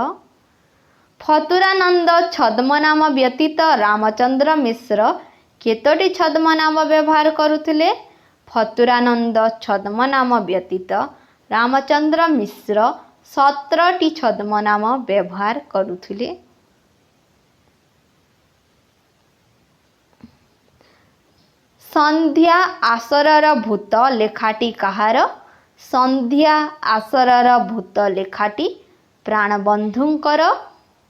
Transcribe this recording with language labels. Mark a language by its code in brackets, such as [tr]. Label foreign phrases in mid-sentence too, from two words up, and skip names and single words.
[or] ଫତୁରାନନ୍ଦ ଛଦ୍ମନାମ ବ୍ୟତୀତ ରାମଚନ୍ଦ୍ର ମିଶ୍ର କେତୋଟି ଛଦ୍ମନାମ ବ୍ୟବହାର କରୁଥିଲେ? ଫତୁରାନନ୍ଦ ଛଦ୍ମନାମ ବ୍ୟତୀତ ରାମଚନ୍ଦ୍ର ମିଶ୍ର 17ଟି ଛଦ୍ମନାମ ବ୍ୟବହାର କରୁଥିଲେ। ସନ୍ଧ୍ୟା ଆସରର ଭୂତ ଲେଖାଟି କହାର? ସନ୍ଧ୍ୟା ଆସରର ଭୂତ ଲେଖାଟି ପ୍ରାଣବନ୍ଧୁଙ୍କର